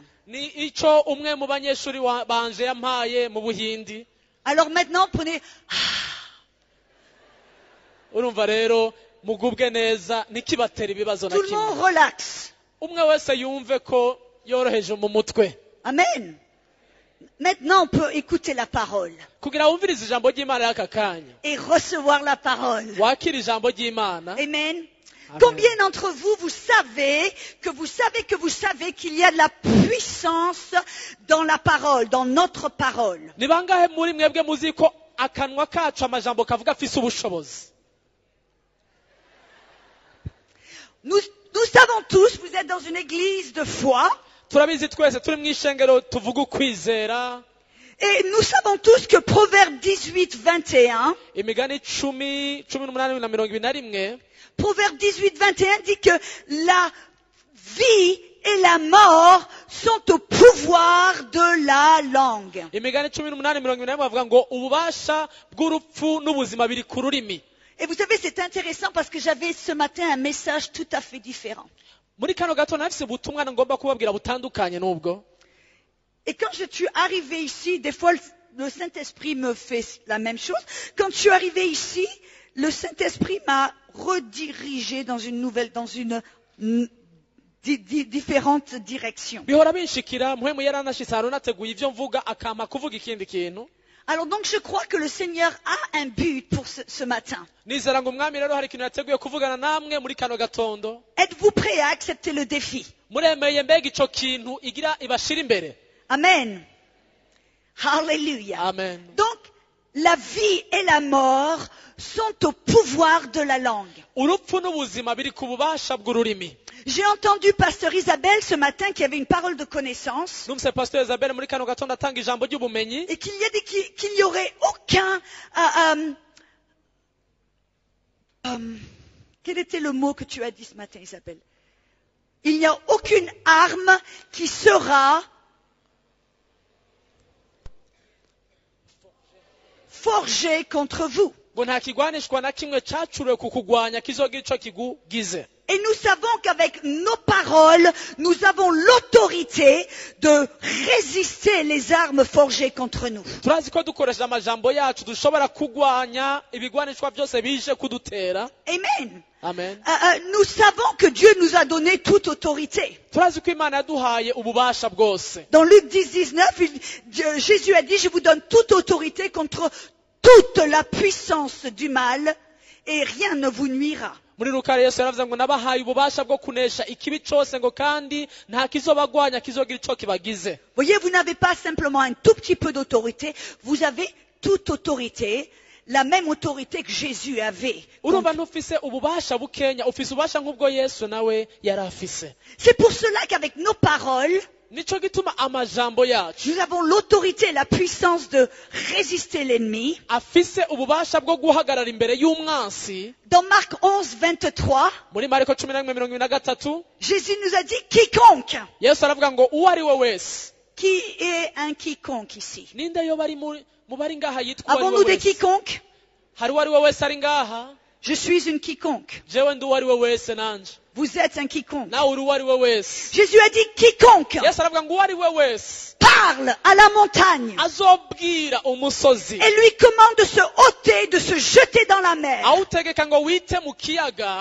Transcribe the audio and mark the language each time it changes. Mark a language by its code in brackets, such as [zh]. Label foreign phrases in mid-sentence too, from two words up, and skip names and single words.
[rn] ni ico umwe mu banyeshuri banje yampaye mu Buhindi [fr] Alors maintenant, prenez... [rn] urumva rero mugubwe neza ntikibatera ibibazo na [fr] Tout le monde [rn] kimwe [fr] relaxe. [rn] umwe wese yumve ko yoroheje mu mutwe Amen. [fr] Maintenant, on peut écouter la parole [rn] kugira wumvirize ijambo ry'imana y'aka kanya [fr] et recevoir la parole. [rn] wakira ijambo ry'imana. Amen. Amen. [fr] Combien d'entre vous, vous savez qu'il y a de la puissance dans la parole, dans notre parole? [rn] ni bangahe muri mwebwe muzi ko akanwa kacu amajambo kavuga afise ubushobozi? [fr] Nous savons tous, vous êtes dans une église de foi, [rn] turabizi twese turi mu ishengero tuvuga ukwizera. [fr] et nous savons tous que Proverbe 18, 21, [rn] imigani 10:18-21 [fr] Proverbe 18, 21 dit que la vie et la mort sont au pouvoir de la langue. [rn] imigani 18:21 bavuga ngo ububasha bw'urupfu n'ubuzima biri ku rurimi. [fr] Et vous savez, c'est intéressant parce que j'avais ce matin un message tout à fait différent. [rn] muri kano gato nafise ubutumwa ngomba kubabwira butandukanye n'ubwo. [fr] Et quand je suis arrivée ici, des fois le Saint-Esprit me fait la même chose. Quand je suis arrivée ici, le Saint-Esprit m'a redirigée dans une différente direction. [rn] bihora binshikira mpwemu yaranashitse ahantu nateguye ivyo mvuga akampa kuvuga ikindi kintu. [fr] Alors donc je crois que le Seigneur a un but pour ce matin. [rn] nizera ngo umwami rero hari ikintu yateguye kuvugana namwe muri kano gatondo. [fr] Êtes-vous prêts à accepter le défi? [rn] muremeye mbega ico kintu igira ibashira imbere? Amen. Hallelujah. Amen. [fr] Donc, la vie et la mort sont au pouvoir de la langue. [rn] urupfu n'ubuzima biri ku bubasha bw'ururimi. [fr] J'ai entendu Pasteur Isabelle ce matin qui avait une parole de connaissance [rn] numvise pastor Isabelle muri kano gatondo atanga ijambo ry'ubumenyi [fr] et qu'il n'y aurait aucun... quel était le mot que tu as dit ce matin, Isabelle? Il n'y a aucune arme qui sera forgée contre vous. [rn] ngo nta kigwanishwa na kimwe cacuriwe kukugwanya kizogira ico kigugize. [fr] Et nous savons qu'avec nos paroles, nous avons l'autorité de résister les armes forgées contre nous. [rn] turazi ko dukoresheje amajambo yacu dushobora kugwanya ibigwanishwa byose bije kudutera. Amen. Amen. [fr] Nous savons que Dieu nous a donné toute autorité. [rn] turazi ko imana yaduhaye ububasha bwose. [fr] Dans Luc 10, 19, Jésus a dit, je vous donne toute autorité contre toute la puissance du mal et rien ne vous nuira. [rn] muri Luka Yesu yaravuze ngo nabahaye ububasha bwo kunesha ikibi cose ngo kandi nta kizobagwanya kizogira ico kibagize. [fr] Voyez, vous n'avez pas simplement un tout petit peu d'autorité, vous avez toute autorité, la même autorité que Jésus avait. [rn] urumva ntufise ububasha bukenya, ufise ububasha nk'ubwo Yesu nawe yari afise. [fr] C'est pour cela qu'avec nos paroles, [rn] nico gituma amajambo yacu [fr] nous avons l'autorité, la puissance de résister l'ennemi. [rn] afise ububasha bwo guhagarara imbere y'umwansi. [fr] Dans Marc 11, 23, [rn] muri Mariko 11:23 [fr] Jésus nous a dit quiconque. [rn] Yesu aravuga ngo uwo ari we wese. [fr] Qui est un quiconque ici? [rn] ninde yo bari mu bari ngaha yitwa uwo ari [fr] Avons-nous [rn] we [fr] des [rn] wese? [fr] quiconques? [rn] hari uwo ari we wese ari ngaha? [fr] Je suis une quiconque. [rn] jewe ndi uwo ari we wese nanje. [fr] Vous êtes un quiconque. [rn] nawe uri uwo ari we wese. [fr] Jésus a dit quiconque [rn] Yesu aravuga ngo uwo ari we wese [fr] parle à la montagne [rn] azobwira umusozi [fr] et lui commande de se ôter, de se jeter dans la mer [rn] awutegeka ngo wite mu kiyaga,